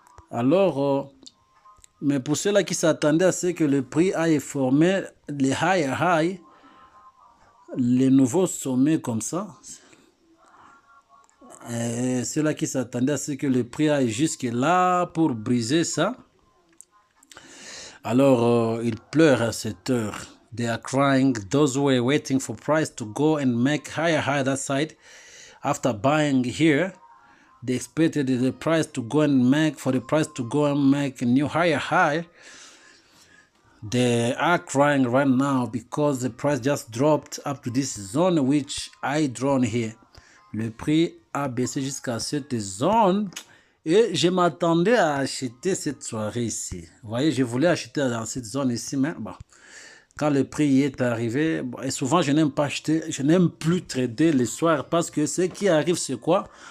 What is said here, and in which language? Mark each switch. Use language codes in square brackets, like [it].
[fr] Alors, mais pour ceux-là qui s'attendaient à ce que le prix aille former les high, les nouveaux sommets comme ça, ceux-là qui s'attendaient à ce que le prix aille jusque là pour briser ça, Alors, ils pleurent à cette heure. [en] They are crying. Those who were waiting for price to go and make higher that side. After buying here, they expected the price to go and make, for the price to go and make a new higher high. They are crying right now because the price just dropped up to this zone which I drawn here. [fr] Le prix a baissé jusqu'à cette zone et je m'attendais à acheter cette soirée ici. Vous voyez, je voulais acheter dans cette zone ici, mais bon, quand le prix est arrivé, bon, et souvent je n'aime pas acheter, je n'aime plus trader le soir parce que ce qui arrive, c'est quoi?